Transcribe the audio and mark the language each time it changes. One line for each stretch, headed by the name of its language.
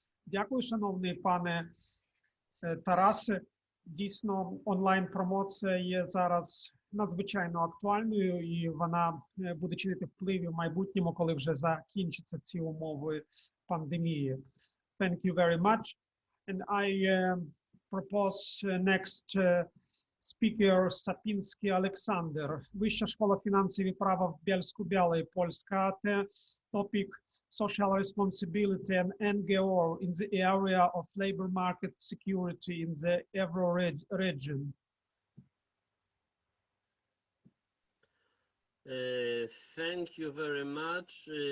Ukrainian: Дякую, шановний пане Тарасе. Дійсно, онлайн-промоція є зараз надзвичайно актуальною, і вона буде чинити вплив в майбутньому, коли вже закінчаться ці умови пандемії.
English: Thank you very much. And I propose next speaker Сапінський Олександр.
Ukrainian: Вища школа фінансів і права в Бєльську-Білій, Польська.
English: Topic social responsibility and NGO in the area of labor market security in the Euro region. Thank you very much.